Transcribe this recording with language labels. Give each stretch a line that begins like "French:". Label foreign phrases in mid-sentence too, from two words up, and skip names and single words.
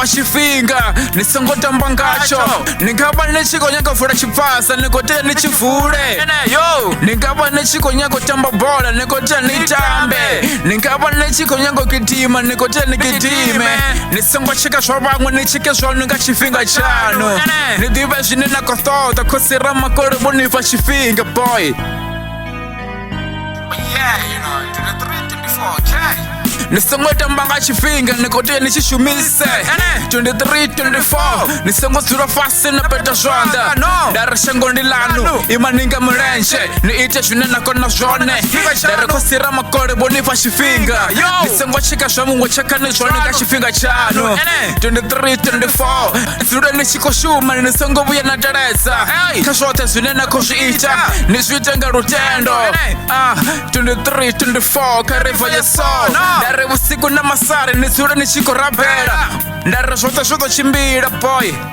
Venda: tshifhinga ni songo tamba ngatsho ni nga vha ni tshi khou nyaga u vula tshipasa ni khou tea ni tshi vule ni nga vha ni tshi khou nyaga u tamba bola ni khou tea ni tambe ni nga vha ni tshi khou nyaga u gidima ni khou tea ni gidime ni songo tshika zwa vhaṅwe ni tshike zwone nga tshifhinga tshanu ni ḓivhe zwine na khou ṱoḓa khou tsira makole mboni pfa tshifhinga boy.
English: Yeah, you know, 23, 24, okay.
Venda: Ni songo tamba nga tshifhinga ni khou tea ni tshi shumise 23, 24 ni songo dzula fasi na peta zwanḓa ndari shango ndi lanu imani nga mulenzhe ni ite zwine na kona zwone ndari khou sira makole vhoni pfa tshifhinga ni songo tshika zwa muṅwe tshekani zwone nga tshifhinga tshanu 23, 24 dzule ni tshi khou shuma ni songo vhuya na teledza kha zwoṱhe zwine na khou zwi ita ni zwi ite nga lutendo 23, 24 kha river ya soul ndari vhusiku na masari ni dzule ni tshi khou rabela ndari zwoṱhe zwo ḓo tshimbila boy.